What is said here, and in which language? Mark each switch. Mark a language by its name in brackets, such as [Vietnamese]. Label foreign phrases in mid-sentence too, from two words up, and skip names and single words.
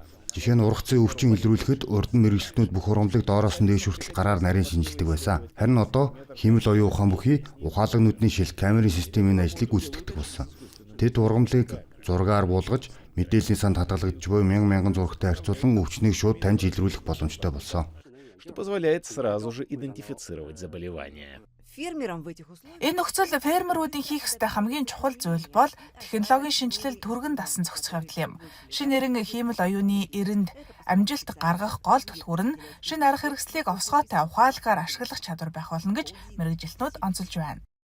[Mongolian] Жишээ нь ургацын өвчин илрүүлэхэд урд нь мэргэжилтнүүд бүх урамлыг доороос нь дээш хүртэл гараар нарийн шинжилдэг байсан. Харин одоо хиймэл оюун ухаан бүхий ухаалаг нүдний шил камерын системийн ажлыг гүйцэтгэдэг болсон. Тэд ургамлыг зургаар буулгаж мэдээллийн санд хадгалагдж буй мянган зурагтай харьцуулан өвчнийг шууд таньж илрүүлэх боломжтой болсон. [Russian] Что позволяет сразу же идентифицировать заболевание. [Mongolian] Энэ нөхцөл фермерүүдийн хийх ёстой хамгийн чухал зүйл бол технологийн шинжилэл түргэн дасан зохицох явдал юм. Шинэ нэрэн хиймэл оюуны эрэнд амжилт гаргах гол түлхүүр нь шинэ арга хэрэгслийг овсгоотой ухаалгаар ашиглах чадвар байх болно гэж мэргэжилтнүүд онцолж байна.